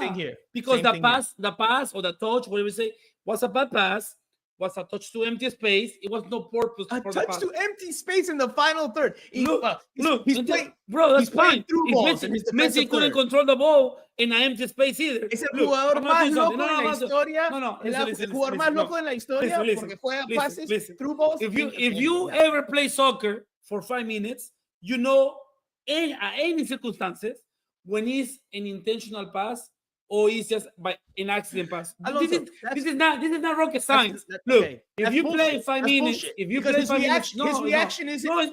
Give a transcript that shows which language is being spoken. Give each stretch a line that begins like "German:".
English: Thing here. Because the pass or the touch, whatever we say, was a bad pass. Was a touch to empty space. It was no purpose for the pass. pass. To empty space in the final third. He's playing, bro. That's fine. Through balls. Messi couldn't control the ball in an empty space either.
Spanish: Es el jugador más loco en la historia. El jugador más loco en la historia porque juega pases
English: through balls. If you ever play soccer for 5 minutes, you know any circumstances when it's an intentional pass or it's just by an accident pass. This is not rocket science. Look, if you play 5 minutes, his reaction is like,